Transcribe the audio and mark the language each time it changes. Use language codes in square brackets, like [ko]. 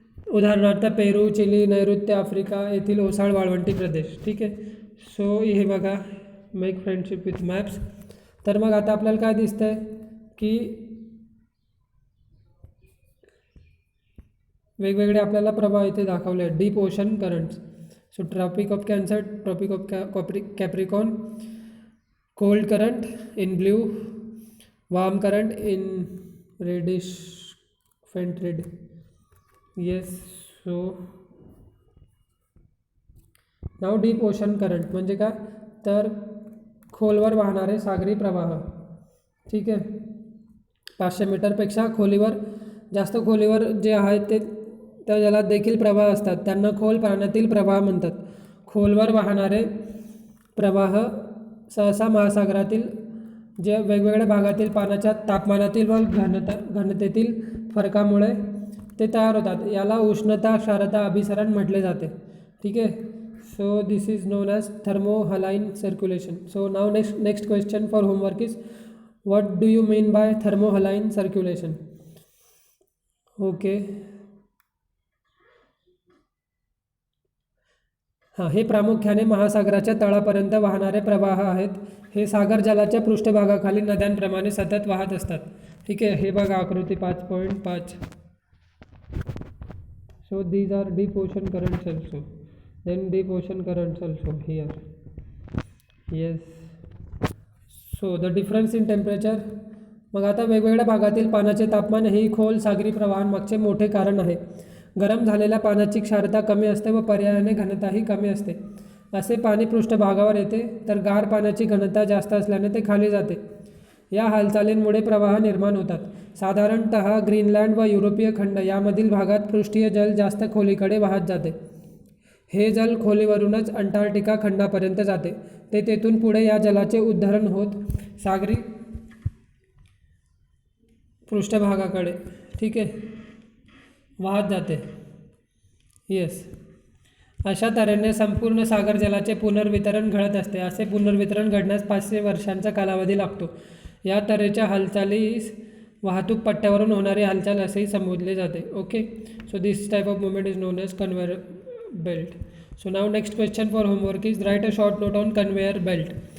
[mr] उदाहरणार्थ पेरू, चिली, नैऋत्य आफ्रिका येथील ओसाड वाळवंटी प्रदेश. ठीक आहे. सो हे बघा, [en] Make friendship with maps. [mr] तर मग आता आपल्याला काय दिसतंय की वेगवेगळे आपल्याला प्रवाह इथे दाखवले आहेत. [en] Deep ocean currents. So tropic of cancer, tropic of capricorn, cold current in blue, warm current in reddish faint red. Yes. [mr] So now deep ocean current म्हणजे काय, तर खोलवर वाहणारे सागरी प्रवाह. ठीक आहे. 500 मीटरपेक्षा जास्त खोलीवर जे आहेत ते त्या जलात देखील प्रवाह असतात, त्यांना खोल पाण्यातील प्रवाह म्हणतात. खोलवर वाहणारे प्रवाह सहसा महासागरातील जे वेगवेगळ्या भागातील पाण्याच्या तापमानातील व घनतेतील फरकामुळे ते तयार होतात. याला उष्णता क्षारता अभिसरण म्हटले जाते. ठीक आहे. [en] So this is known as thermohaline circulation. So now next question for homework is what do you mean by thermohaline circulation. Okay. [mr] हे प्रामुख्याने महासागराच्या तळापर्यंत वाहणारे प्रवाह आहेत. हे सागर जलाच्या पृष्ठभागाखाली नद्यांप्रमाणे सतत वाहत असतात. ठीक आहे. हे बघा आकृती 5.5. [en] So these are deep ocean currents also. Then deep ocean currents also here. Yes. So the difference in temperature. [mr] मग आता वेगवेगळ्या भागातील पाण्याचे तापमान हेही खोल सागरी प्रवाहांमागचे मोठे कारण आहे. गरम झालेल्या पाण्याची क्षारता कमी असते व पर्यायाने घनताही कमी असते. असे पाणी पृष्ठभागावर येते, तर गार पाण्याची घनता जास्त असल्याने ते खाली जाते. या हालचालींमुळे प्रवाह निर्माण होतात. साधारणतः ग्रीनलँड व युरोपीय खंड यामधील भागात पृष्ठीय जल जास्त खोलीकडे वाहत जाते. हे जल खोलीवरूनच अंटार्क्टिका खंडापर्यंत जाते. ते तेथून पुढे या जलाचे उद्धरण होत सागरी पृष्ठभागाकडे, ठीक आहे, वाहत जाते. येस. अशा तऱ्हेने संपूर्ण सागर जलाचे पुनर्वितरण घडत असते. असे पुनर्वितरण घडण्यास 500 वर्षांचा कालावधी लागतो. या तऱ्हेच्या हालचालीस वाहतूक पट्ट्यावरून होणारी हालचाल असेही संबोधले जाते. [en] Okay. So this type of movement is known as conveyor belt. So now next question for homework is write a short note on conveyor belt.